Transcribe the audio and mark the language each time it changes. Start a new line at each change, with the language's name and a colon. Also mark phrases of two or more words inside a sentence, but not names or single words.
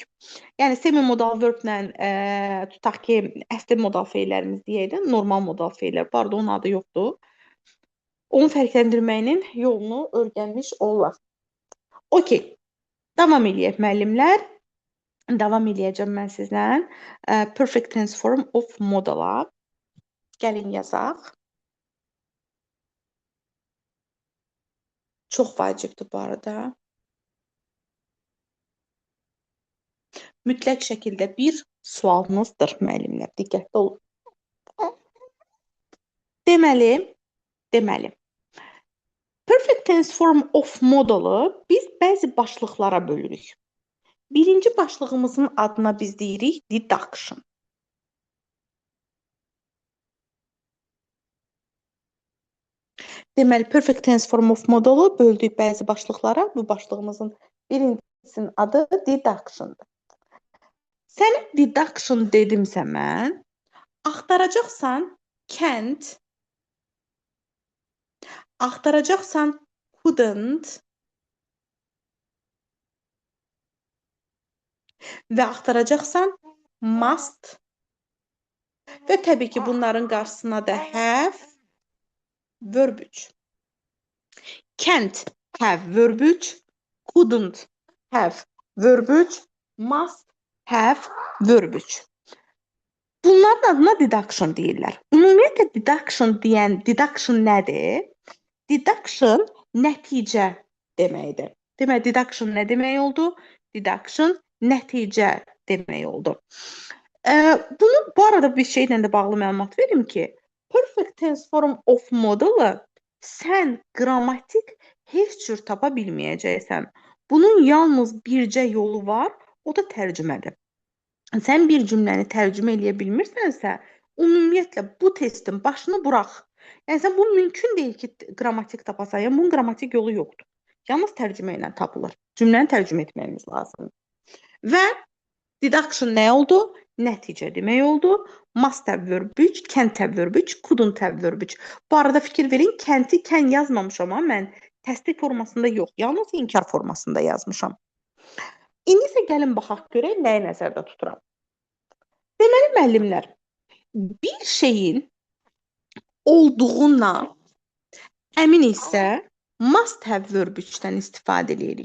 Azerbaijani: Yəni
English: semi-modal verblə
Azerbaijani: tutaq ki, əsli modal feillərimiz deyək, normal modal feillər. Bu arada onun adı yoxdur. Onu fərqləndirməyinin yolunu öyrənmiş olurlar. Okey. Davam eləyək müəllimlər. Davam eləyəcəm mən sizlə.
English: Perfect tense form of modala.
Azerbaijani: Gəlin yazaq. Çox vacibdir bu arada. Mütləq şəkildə bir sualınızdır müəllimlər. Diqqətli olun. Deməli,
English: perfect tense form of modalı
Azerbaijani: biz bəzi başlıqlara bölürük. Birinci başlığımızın adına biz deyirik deduction. Deməli,
English: perfect tense form of modalı
Azerbaijani: böldük bəzi başlıqlara. Bu başlığımızın birincisinin adı deduction'dır. Sənə deduction dedimsə mən, axtaracaqsan can't, axtaracaqsan couldn't və axtaracaqsan must və təbii ki, bunların qarşısına da
English: have, verb 3. Can't have verb 3, couldn't have verb 3, must have verb 3.
Azerbaijani: Bunların adına deduction deyirlər. Ümumiyyətlə deduction nədir? Deduction nəticə deməkdir. Demək, deduction nə demək oldu? Deduction nəticə demək oldu. Bunu bu arada bir şeylə də bağlı məlumat verim ki,
English: perfect tense form of modalı
Azerbaijani: sən qrammatik heç cür tapa bilməyəcəksən. Bunun yalnız bircə yolu var, o da tərcümədir. Sən bir cümləni tərcümə eləyə bilmirsənsə, ümumiyyətlə bu testin başını burax. Yəni sən bu mümkün deyil ki, qrammatik tapasan. Yəni bunun qrammatik yolu yoxdur. Yalnız tərcümə ilə tapılır. Cümləni tərcümə etməyimiz lazımdır. Və deduction nə oldu? Nəticə demək oldu.
English: Must have verb 3, can't have verb 3, couldn't have verb 3.
Azerbaijani: Bu arada fikir verin, can't-i can yazmamışam amma mən təsdiq formasında yox, yalnız inkar formasında yazmışam. İndi isə gəlin baxaq görək nəyi nəzərdə tuturam. Deməli müəllimlər, bir şeyin olduğuna əmin isə
English: must have verb 3-dən
Azerbaijani: istifadə edirik.